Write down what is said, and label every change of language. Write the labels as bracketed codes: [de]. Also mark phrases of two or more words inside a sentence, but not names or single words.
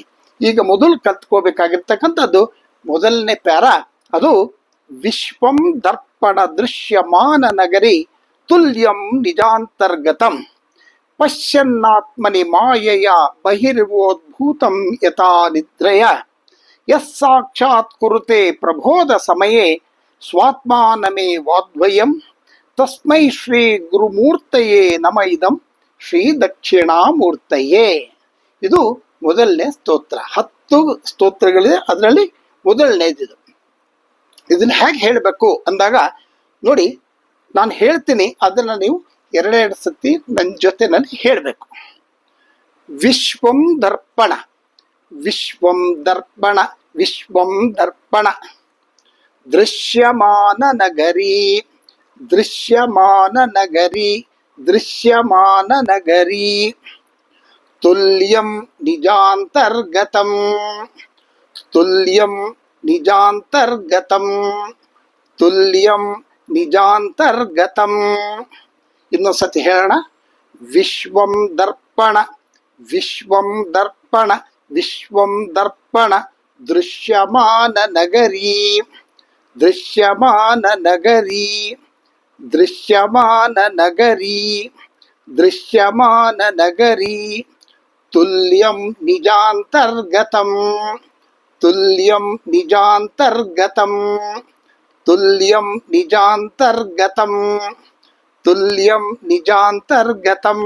[kn] ಈಗ ಮೊದಲು ಕಲ್ತ್ಕೋಬೇಕಾಗಿರ್ತಕ್ಕಂಥದ್ದು ಮೊದಲನೇ ಪ್ಯಾರ. [sa] ಅದು ವಿಶ್ವಂ ದರ್ಪಣ ದೃಶ್ಯಮಾನ ನಗರಿ ತುಲ್ಯಂ ನಿಜಾಂತರ್ಗತಂ ಪಶ್ಯನ್ನಾತ್ಮನಿ ಮಾಯೆಯ ಬಹಿರ್ವೋದ್ಭೂತಂ ಯಥಾ ನಿದ್ರಯ ಯಸ್ ಸಾಕ್ಷಾತ್ ಕುರುತೆ ಪ್ರಬೋಧ ಸಮಯೇ ಸ್ವಾತ್ಮಾನಮೇ ವಾದ್ವಯಂ ತಸ್ಮೈ ಶ್ರೀ ಗುರುಮೂರ್ತಯೇ ನಮ ಇದಂ ಶ್ರೀ ದಕ್ಷಿಣಾಮೂರ್ತಯೇ. [kn] ಇದು ಮೊದಲನೇ ಸ್ತೋತ್ರ. 10 ಸ್ತೋತ್ರಗಳಿದೆ, ಅದರಲ್ಲಿ ಮೊದಲನೇದಿದು. ಇದನ್ನ ಹೇಗೆ ಹೇಳಬೇಕು ಅಂದಾಗ ನೋಡಿ, ನಾನು ಹೇಳ್ತೀನಿ, ಅದನ್ನ ನೀವು ಎರಡೆರಡು ಸತಿ ನನ್ನ ಜೊತೆನಲ್ಲಿ ಹೇಳಬೇಕು. [sa] ವಿಶ್ವಂ ದರ್ಪಣ, ವಿಶ್ವಂ ದರ್ಪಣ, ವಿಶ್ವಂ ದರ್ಪಣ. ದೃಶ್ಯಮಾನ ನಗರಿ, ದೃಶ್ಯಮಾನ ನಗರಿ, ದೃಶ್ಯಮಾನ ನಗರಿ. ತುಲ್ಯಂ ನಿಜಾಂತರ್ಗತಂ, ತುಲ್ಯಂ ನಿಜಾಂತರ್ಗತಂ, ತುಲ್ಯಂ ನಿಜಾಂತರ್ಗತಂ. [kn] ಇನ್ನೊಂದ್ಸತಿ ಹೇಳೋಣ. [sa] ವಿಶ್ವಂ ದರ್ಪಣ, ವಿಶ್ವಂ ದರ್ಪಣ, ವಿಶ್ವಂ ದರ್ಪಣ. ದೃಶ್ಯಮಾನ ನಗರಿ, ದೃಶ್ಯಮಾನ ನಗರಿ, ದೃಶ್ಯಮಾನ ನಗರಿ, ದೃಶ್ಯಮಾನ ನಗರಿ. ತುಲ್ಯಂ ನಿಜಾಂತರ್ಗತಂ, ತುಲ್ಯಂ ನಿಜಾಂತರ್ಗತಂ, ತುಲ್ಯಂ ನಿಜಾಂತರ್ಗತಂ, ತುಲ್ಯಂ ನಿಜಾಂತರ್ಗತಂ.